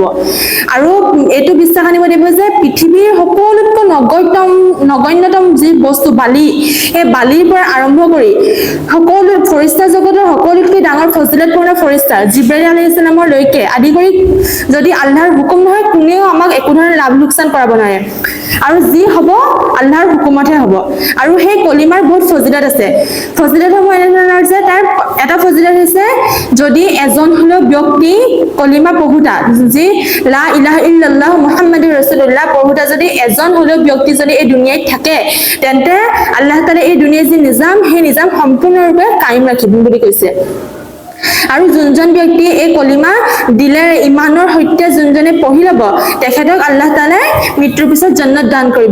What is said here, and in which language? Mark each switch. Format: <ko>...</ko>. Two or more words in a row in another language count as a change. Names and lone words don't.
<as>আৰু এইটো বিশ্বাস আনিব লাগিব যে পৃথিৱীৰ সকলোতকৈ নগণ্যতম যি বস্তু বালি, সেই বালিৰ পৰা আৰম্ভ কৰি সকলো ফৰিস্তা জগতৰ সকলোতকৈ ডাঙৰ ফজিলতপূৰ্ণ ফৰিস্তা জিব্ৰাইল</as> <ar>عليه السلام</ar> <as>লৈকে আদি কৰি যদি আল্লাহৰ হুকুম নহয় কোনেও আমাক একো ধৰণৰ লাভ লোকচান কৰাব নোৱাৰে, আৰু যি হ'ব আল্লাহৰ হুকুমতহে হ'ব। আৰু সেই কলিমাৰ বহুত ফজিলত আছে। ফজিলতসমূহ এনেধৰণৰ যে তাৰ এটা ফজিলত হৈছে যদি এজন হলেও ব্যক্তি কলিমা পঢ়োতা, যি</as> <ar>لا إله إلا الله محمد رسول الله</ar> <as>পঢ়োতা যদি এজন হলেও ব্যক্তি যদি এই দুনিয়াত থাকে তেন্তে</as> <ar>الله تعالى</ar> <as>এই দুনিয়াৰ যি নিজাম সেই নিজাম সম্পূৰ্ণৰূপে কায়েম ৰাখিব বুলি কৈছে। আৰু যোনজন ব্যক্তিয়ে এই কলিমা দিলেৰে ইমানৰ সৈতে যোনজনে পঢ়ি ল'ব তেখেতক</as> <ar>الله تعالى</ar> <as>মৃত্যুৰ পিছত জান্নাত দান কৰিব।</as>